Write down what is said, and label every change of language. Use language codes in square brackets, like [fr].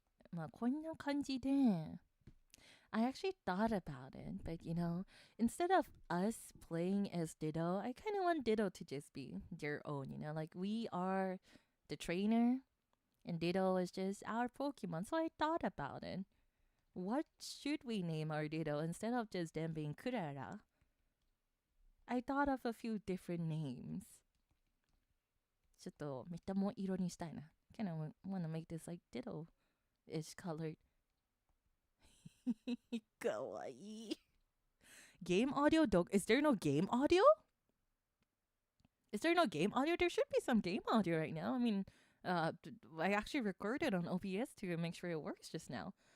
[ja] まあ、こんな感じで [en] I actually thought about it, but you know, instead of us playing as Ditto, I kind of want Ditto to just be their own, you know, like we are the trainer and Ditto is just our Pokemon. So I thought about it. What should we name our Ditto instead of just them being Klara? I thought of a few different names. [ja] ちょっと見た目色にしたいな. [en] Kind of want to make this like Ditto-ish colored. [ja] かわいい. [en] Game audio? Is there no game audio? Is there no game audio? There should be some game audio right now. I mean, I actually recorded on OBS to make sure it works just now.